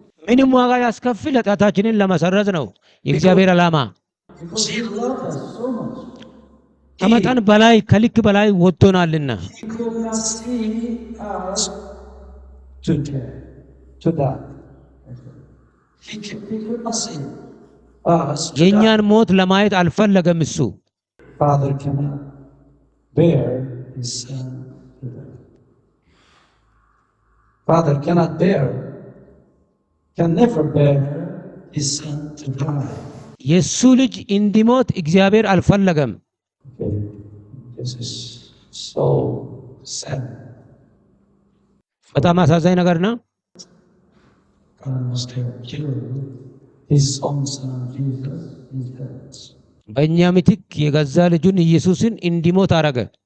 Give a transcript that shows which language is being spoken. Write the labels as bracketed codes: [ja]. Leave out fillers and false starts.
[am] ምንም ዋጋ ያስከፍል ኃጢአታችንን ለመሰረዝ ነው የእግዚአብሔር ዓላማ። [en] Because He loved us so much. [am] ከመጠን በላይ ከልክ በላይ ወጥቶናልና [en] He could not see us to die. He could not see us to die. [am] የእኛን ሞት ለማየት አልፈለገም እሱ። [en] Father cannot bear His Son to die. Father cannot bear, can never bear His Son to die. [am] የእሱ ልጅ እንዲሞት እግዚአብሔር አልፈለገም። [en] Okay, this is so sad. [am] በጣም አሳዛኝ ነገር ነው። [en] God must have killed His own Son Jesus instead. [am] በእኛ ምትክ የገዛ ልጁን ኢየሱስን እንዲሞት አረገ።